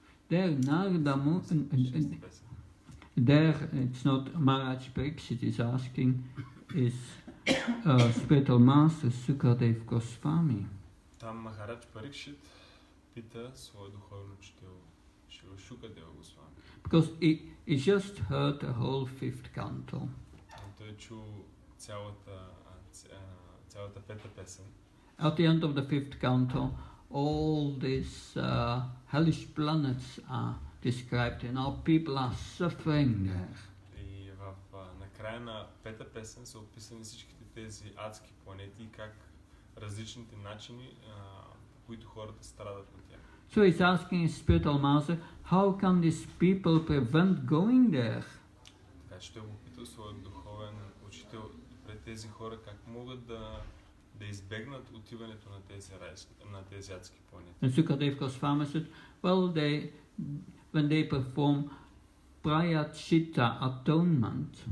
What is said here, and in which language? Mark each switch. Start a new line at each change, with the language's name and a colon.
English: There, it's not Maharaj Pariksit is asking, is spiritual master Sukadev Goswami.
Bulgarian: Там Махарадж Парикшит пита своя духовен учител Шрила Шукадева Госвами.
English: Because he just heard the whole fifth canto.
Bulgarian: Той чу цялата пета песен.
English: At the end of the fifth canto, all these hellish planets are described, and how people are suffering there.
Bulgarian: И на края на пета песен са описани всичките тези адски планети и как различните начини, по които хората страдат на тях.
English: So he's asking his spiritual master, how can these people prevent going there?
Bulgarian: Така че той го пита своят духовен учител пред тези хора как могат да избегнат отиването на тези адски планети.
English: And Sukadev Goswami said, well, when they perform prayachita atonement,